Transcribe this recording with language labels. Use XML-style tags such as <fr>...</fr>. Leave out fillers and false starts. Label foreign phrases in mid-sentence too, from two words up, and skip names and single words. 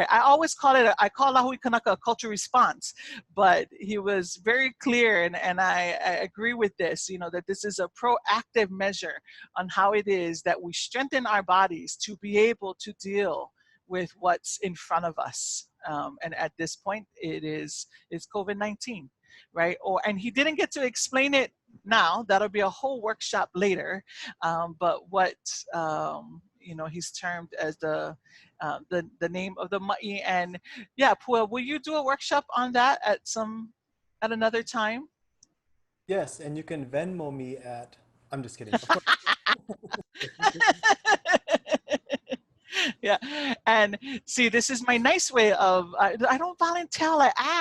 <en>I always call Lahui Kanaka a cultural response, but he was very clear, and I agree with this, that this is a proactive measure on how it is that we strengthen our bodies to be able to deal with what's in front of us. And at this point, it's COVID-19. Right? And he didn't get to explain it now. That'll be a whole workshop later. But what he's termed as the name of the maʻi. And yeah, Pueo, will you do a workshop on that at another time? Yes, and you can Venmo me at. I'm just kidding. Yeah, and see, this is my nice way of, I don't volunteer, I ask.</en>